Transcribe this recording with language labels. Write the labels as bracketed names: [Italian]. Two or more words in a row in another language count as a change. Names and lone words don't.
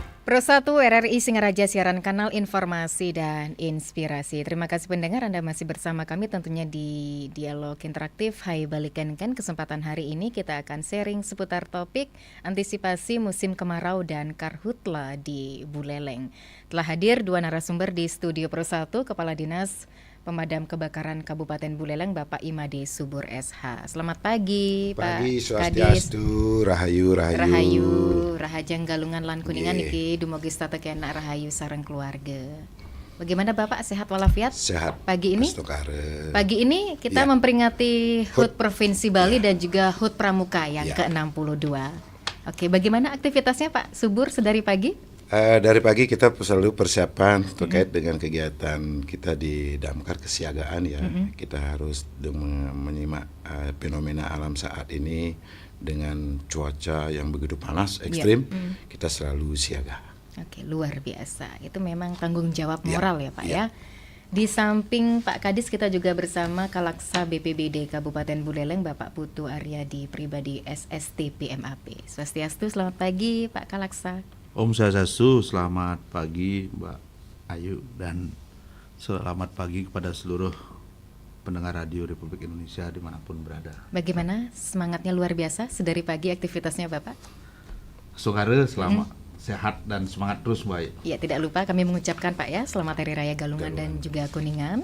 [Indonesian] Pro 1 RRI Singaraja, siaran kanal informasi dan inspirasi. Terima kasih pendengar, Anda masih bersama kami tentunya di Dialog Interaktif. Hai balikan kan, kesempatan hari ini kita akan sharing seputar topik antisipasi musim kemarau dan karhutla di Buleleng. Telah hadir dua narasumber di studio Pro 1, Kepala Dinas Pemadam Kebakaran Kabupaten Buleleng, Bapak Imade Subur SH. Selamat pagi, Pak Pagi, Kadis. [Balinese] swastiastu, rahayu. Rahajang Galungan Lan Kuningan niki dumugi statekena rahayu sareng keluarga. [Indonesian] Bagaimana Bapak, sehat walafiat? Sehat. Pagi ini? [Balinese] Astokare. [Indonesian] Pagi ini kita memperingati HUT Provinsi Bali dan juga HUT Pramuka yang ke-62. Oke, bagaimana aktivitasnya Pak Subur sedari pagi? Dari pagi kita selalu persiapan terkait dengan kegiatan kita di Damkar kesiagaan ya. Kita harus menyimak fenomena alam saat ini dengan cuaca yang begitu panas, ekstrim. Kita selalu siaga. Oke, luar biasa. Itu memang tanggung jawab moral ya Pak ya. Di samping Pak Kadis, kita juga bersama Kalaksa BPBD Kabupaten Buleleng, Bapak Putu Aryadi Pribadi SST PMAP. Swastiastu, selamat pagi Pak Kalaksa. [Balinese] Om Swastiastu, [Indonesian] selamat pagi Mbak Ayu dan selamat pagi kepada seluruh pendengar radio Republik Indonesia dimanapun berada. Bagaimana semangatnya luar biasa sedari pagi aktivitasnya Bapak? Sukare, selamat, sehat dan semangat terus Mbak. Ya, tidak lupa kami mengucapkan Pak ya, selamat Hari Raya Galungan dan juga Kuningan.